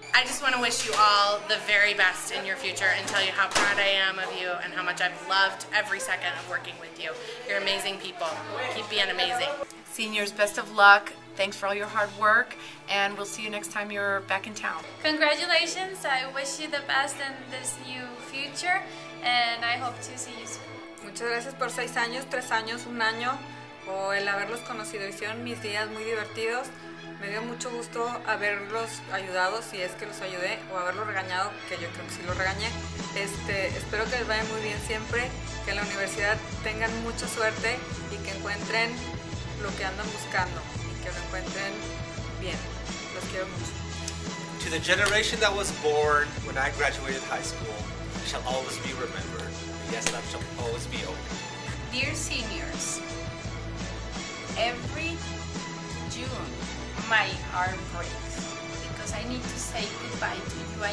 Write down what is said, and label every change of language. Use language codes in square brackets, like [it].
[en] I just want to wish you all the very best in your future and tell you how proud I am of you and how much I've loved every second of working with you. You're amazing people. Keep being amazing. Seniors, best of luck. Thanks for all your hard work, and we'll see you next time you're back in town. Congratulations. I wish you the best in this new future, and I hope to see you soon. [es] Muchas gracias por 6 años, 3 años, 1 año, o el haberlos conocido. Hicieron mis días muy divertidos. Me dio mucho gusto haberlos ayudado, si es que los ayudé, o haberlos regañado, que yo creo que sí los regañé. Espero que les vaya muy bien siempre, que en la universidad tengan mucha suerte y que encuentren lo que andan buscando y que lo encuentren bien. Los quiero mucho. [en] To the generation that was born when I graduated high school, shall always be remembered. Yes, that shall always be open. Dear seniors, every June my heart breaks because I need to say goodbye to you.